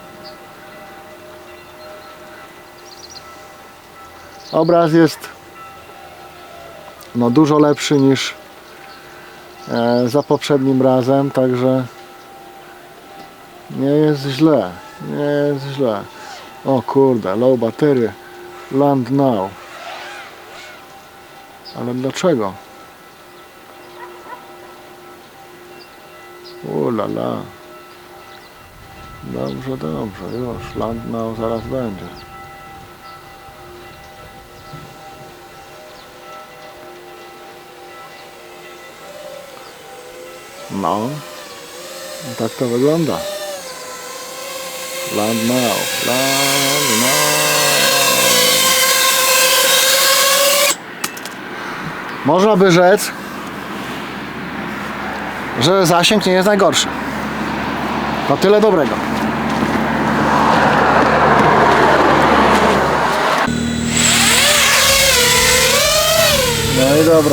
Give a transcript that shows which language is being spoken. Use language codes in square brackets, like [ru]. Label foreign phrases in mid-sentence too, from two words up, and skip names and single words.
[pl] Obraz jest no dużo lepszy niż za poprzednim razem, także nie jest źle. Nie jest źle. O kurde, [en] low battery. Land now. [pl] Ale dlaczego? Ulala. Dobrze, już [en] land now [pl] zaraz będzie. No, tak to wygląda. [en] Land now, land now. [pl] Można by rzec, że zasięg nie jest najgorszy. To tyle dobrego. No i dobra.